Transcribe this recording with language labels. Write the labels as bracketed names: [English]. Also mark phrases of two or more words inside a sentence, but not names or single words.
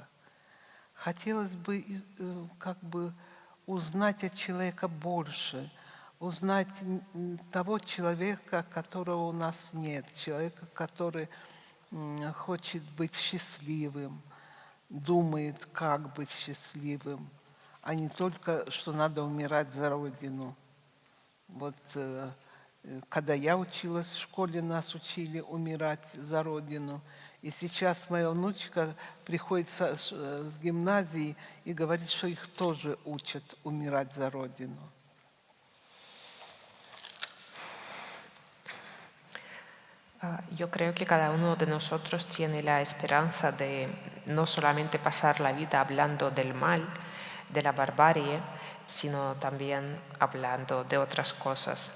[Russian] Хотелось бы узнать от человека больше, узнать того человека, которого у нас нет, человека, который хочет быть счастливым, думает, как быть счастливым, а не только, что надо умирать за Родину. Вот когда я училась в школе, нас учили умирать за Родину. И сейчас моя внучка приходит с гимназии и говорит, что их тоже учат умирать за Родину. [Spanish] Yo creo que cada uno de nosotros tiene la esperanza de no solamente pasar la vida hablando del mal, de la barbarie, sino también hablando de otras cosas.